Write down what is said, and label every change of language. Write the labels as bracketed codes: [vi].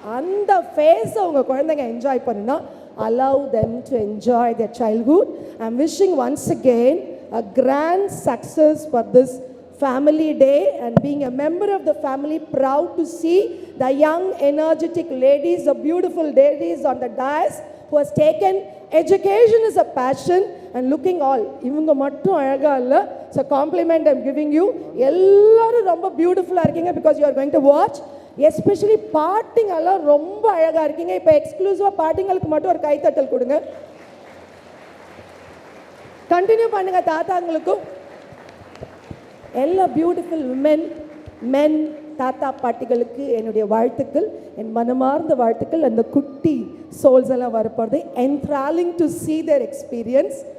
[ta] அந்த ஃபேஸை உங்கள் குழந்தைங்க என்ஜாய் பண்ணுனா, [en] allow them to enjoy their childhood. I'm wishing once again a grand success for this family day, and being a member of the family, proud to see the young energetic ladies, the beautiful ladies on the dais who has taken education as a passion and looking all. [ta] இவங்க மட்டும் அழகா இல்ல. [en] So compliment I'm giving you. [ta] எல்லாரும் ரொம்ப பியூட்டிஃபுல்லா இருக்கீங்க [en] because you are going to watch. [ta] Especially பாட்டிங்க எல்லாம் ரொம்ப அழகா இருக்கீங்க. இப்போ எக்ஸ்க்ளூசிவா பாட்டிங்களுக்கு மட்டும் ஒரு கைத்தட்டல் கொடுங்க. கண்டினியூ பண்ணுங்க. தாத்தாங்களுக்கும் எல்லா பியூட்டிஃபுல் மென் தாத்தா பாட்டிகளுக்கு என்னுடைய வாழ்த்துக்கள், என் மனமார்ந்த வாழ்த்துக்கள். அந்த குட்டி சோல்ஸ் எல்லாம் வரப்போகிறது. [en] enthralling to see their experience.